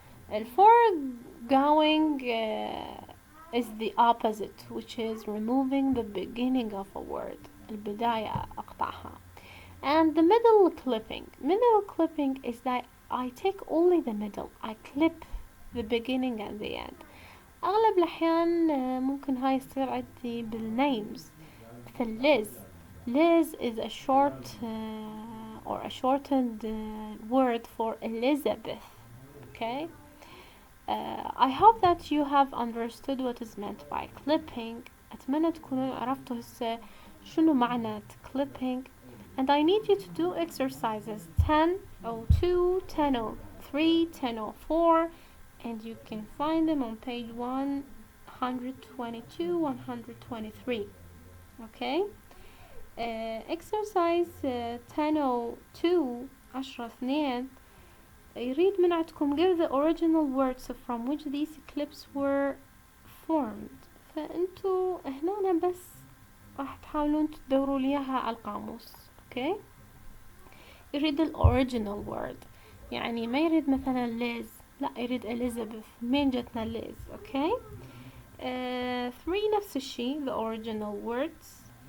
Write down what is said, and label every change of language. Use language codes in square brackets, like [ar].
[en] The foregoing is the opposite, which is removing the beginning of a word. [ar] البداية أقطعها. [en] And the middle clipping. Middle clipping is that I take only the middle. I clip the beginning and the end. [ar] أغلب الأحيان ممكن هاي يصير عندي بالnames. مثل Liz. [en] Liz is a short or a shortened word for Elizabeth. Okay? I hope that you have understood what is meant by clipping. [ar] أتمنى تكونوا عرفتوا هسه شنو معنى clipping. [en] And I need you to do exercises 1002, 1003, 1004, and you can find them on page 122, 123. Okay? Exercise 1002 10 [ar] يريد من عندكم [en] give the original words from which these clips were formed. [ar] فأنتوا هنا بس راح تحاولون تدوروا لي إياها على القاموس. [en] Okay? [ar] يريد ال original word. يعني ما يريد مثلا Liz. لا يريد Elizabeth. مين جتنا Liz. [en] Okay? [ar] 3 نفس الشي [en] the original words.